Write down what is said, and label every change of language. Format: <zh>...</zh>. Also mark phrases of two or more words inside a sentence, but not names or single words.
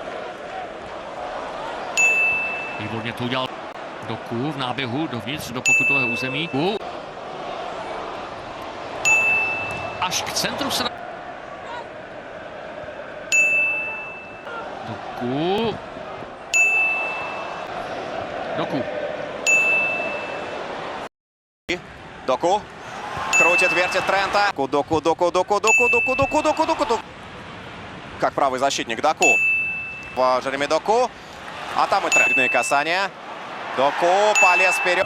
<cs>Výborně to udělal Doku v náběhu dovnitř do pokutového území. Až k centru se... Doku. Doku.</cs> <ru>Доку. Крутит, вертит Трента. Доку. Как правый защитник Доку. Джереми Доку. А там и трендные касания. Доку полез вперед.</ru>